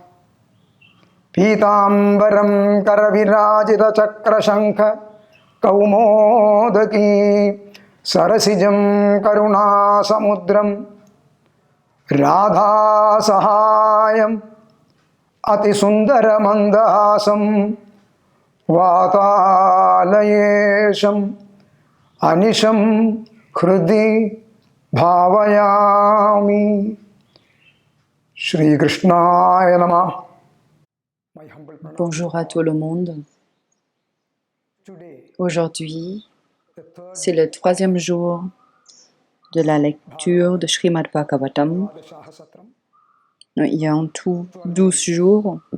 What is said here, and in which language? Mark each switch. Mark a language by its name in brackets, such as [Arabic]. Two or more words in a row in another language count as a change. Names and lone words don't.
[Sanskrit] Pitambaram Karavirajita Chakrashankha Kaumodaki Sarasijam Karunasamudram Radha Sahayam Atisundara Mandasam Vatalayesham Anisham Khrudi Bhavayami Shri Krishnaya Namah. [French] Bonjour à tout le monde. Aujourd'hui, c'est le 3e jour de la lecture de Srimad Bhagavatam. Il y a en tout 12 jours.